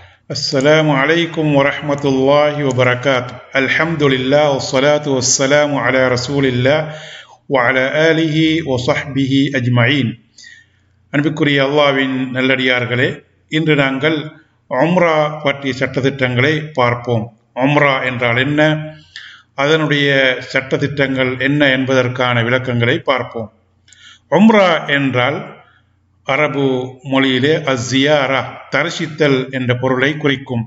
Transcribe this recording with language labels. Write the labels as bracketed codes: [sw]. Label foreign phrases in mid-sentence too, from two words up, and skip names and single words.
[ar] السلام عليكم ورحمة الله وبركاته. الحمد لله والصلاة والسلام على رسول الله وعلى آله وصحبه أجمعين. [ta] அன்பிற்குரிய அல்லாஹ்வின் நல்லடியார்களே, இன்று நாங்கள் உம்ரா பற்றிய சட்டதிட்டங்களை பார்ப்போம். உம்ரா என்றால் என்ன, அதனுடைய சட்டதிட்டங்கள் என்ன என்பதற்கான விளக்கங்களை பார்ப்போம். உம்ரா என்றால் அரபு மொழியிலே அஸ்ஸியாரா, தரிசித்தல் என்ற பொருளை குறிக்கும்.